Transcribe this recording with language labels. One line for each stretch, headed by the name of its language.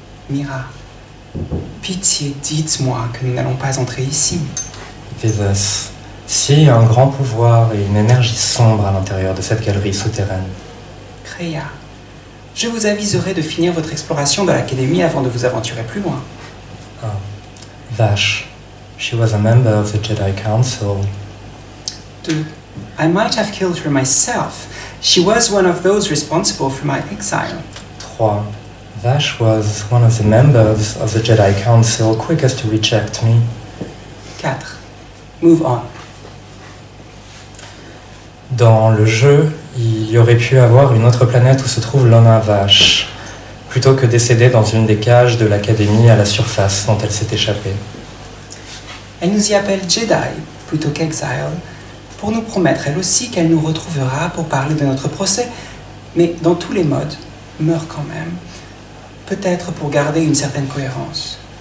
French: Mira, pitié, dites-moi que nous n'allons pas entrer ici. Visas. Si un grand pouvoir et une énergie sombre à l'intérieur de cette galerie souterraine. Kreia, je vous aviserai de finir votre exploration de l'académie avant de vous aventurer plus loin. Ah. Vache.
English: She was a member of the Jedi Council. 2. I might have killed her myself. She was one of those responsible for my exile. 3. Vash was one of the members of the Jedi Council quickest to reject me. 4. Move on.
French: Dans le jeu, il y aurait pu avoir une autre planète où se trouve Lona Vash, plutôt que décéder dans une des cages de l'académie à la surface dont elle s'est échappée. Elle nous y appelle Jedi plutôt qu'Exile, pour nous promettre elle aussi qu'elle nous retrouvera pour parler de notre procès, mais dans tous les modes, meurt quand même, peut-être pour garder une certaine cohérence.